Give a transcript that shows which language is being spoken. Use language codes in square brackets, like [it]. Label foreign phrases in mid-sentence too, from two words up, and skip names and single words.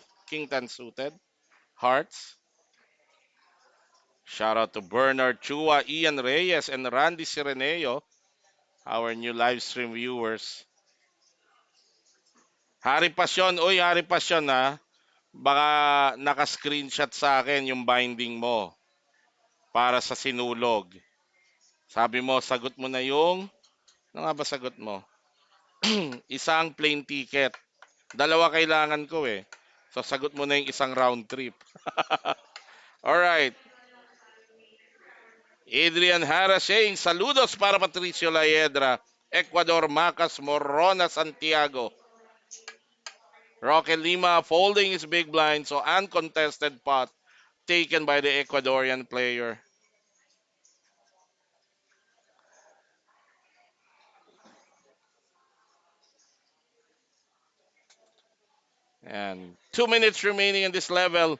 [en] King 10 suited. Hearts. Shout out to Bernard Chua, Ian Reyes, and Randy Sireneo, our new live stream viewers. [tl] Hari Pasyon, uy, Hari Pasyon ha. Baka naka-screenshot sa akin yung binding mo para sa sinulog. Sabi mo, sagot mo na yung, ano nga ba sagot mo? Isang [en] plane ticket. [tl] Dalawa kailangan ko eh. So sagot mo na yung isang [en] round trip. [tl] Alright. [en] Adrian Hara saying, [es] saludos para Patricio Laedra. Ecuador, Macas, Morona, Santiago. [en] Roque Lima folding his big blind, so uncontested pot taken by the Ecuadorian player. And 2 minutes remaining in this level.